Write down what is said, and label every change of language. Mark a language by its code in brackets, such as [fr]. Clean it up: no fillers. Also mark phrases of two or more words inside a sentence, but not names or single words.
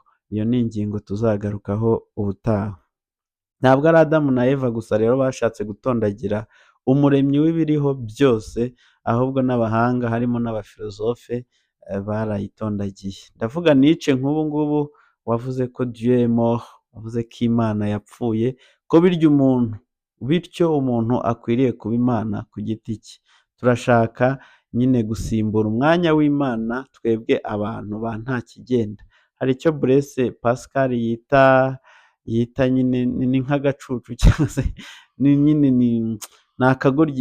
[rw] Iyo ni ingingo tuzagarukaho ubutaha. Ntabwo ari Adamu na Eva gusa rero bashatse gutondagira umuremyi w'ibiriho byose, ahubwo n'abahanga harimo n'abafilozofe barayitondagiye. Ndavuga Nietzsche nk'ubu ngubu wavuze ko [fr] Dieu est mort, [rw] wavuze ko Imana yapfuye, ko bityo umuntu akwiriye kuba Imana ku giti cye. Turashaka nyine gusimbura umwanya w'Imana twebwe abantu ba nta kigenda. Hari icyo Blaise Pascal yita nyine ni nk'agacucu cyangwa se nyine ni akagoryi.